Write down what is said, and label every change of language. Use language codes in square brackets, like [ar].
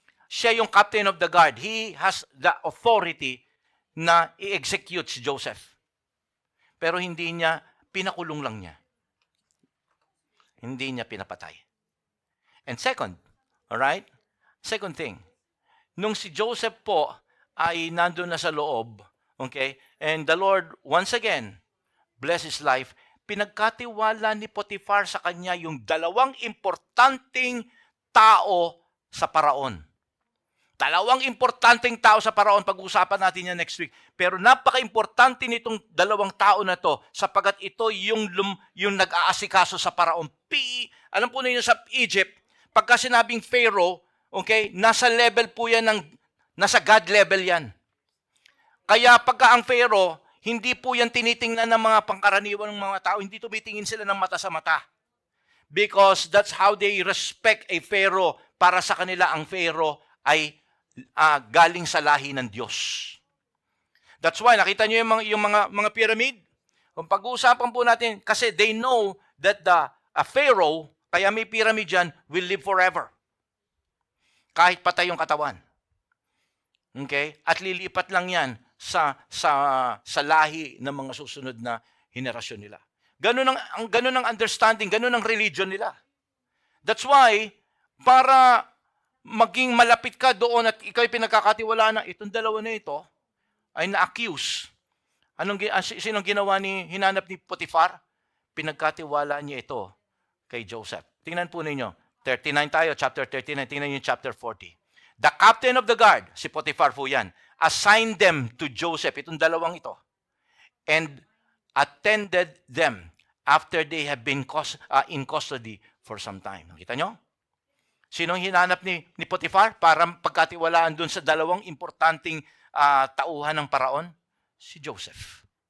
[tl] Siya yung [en] captain of the guard. He has the authority [tl] na i-execute si Joseph. Pero hindi niya, pinakulong lang niya. Hindi niya pinapatay. [en] And second, alright? [tl] Second thing, nung si Joseph po ay nandun na sa loob, okay, [en] and the Lord once again bless his life, [tl] pinagkatiwala ni Potiphar sa kanya yung dalawang importanteng tao sa paraon. Dalawang importanteng tao sa paraon, pag-uusapan natin yan next week. Pero napaka-importante nitong dalawang tao na to sapagkat ito yung nag-aasikaso sa paraon. Alam po ninyo sa Egypt, pagka sinabing Pharaoh, okay, nasa level po yan nasa God level yan. Kaya pagka ang Pharaoh, hindi po yan tinitingnan ng mga pangkaraniwan ng mga tao, hindi tumitingin sila ng mata sa mata. [en] Because that's how they respect a Pharaoh. [tl] Para sa kanila, ang Pharaoh ay galing sa lahi ng Diyos. That's why, nakita nyo yung mga pyramid? Kung pag-uusapan po natin, kasi [en] they know that a Pharaoh, [tl] kaya may pyramid dyan, [en] will live forever. [tl] Kahit patay yung katawan. Okay? At lilipat lang yan sa lahi ng mga susunod na henerasyon nila. Ganun ang understanding, ganun ang religion nila. That's why, para maging malapit ka doon at ikaw'y pinagkakatiwalaan na itong dalawa na ito ay na-accuse. Sinong hinanap ni Potiphar? Pinagkatiwala niya ito kay Joseph. Tingnan po ninyo. 39 tayo, chapter 39. Tingnan niyo chapter 40. [en] The captain of the guard, [tl] si Potiphar po yan, [en] assigned them to Joseph, [tl] itong dalawang ito, [en] and attended them after they have been in custody for some time. [tl] Nakita nyo? Sinong hinanap ni Potiphar para pagkatiwalaan dun sa dalawang importanteng tauhan ng paraon? Si Joseph.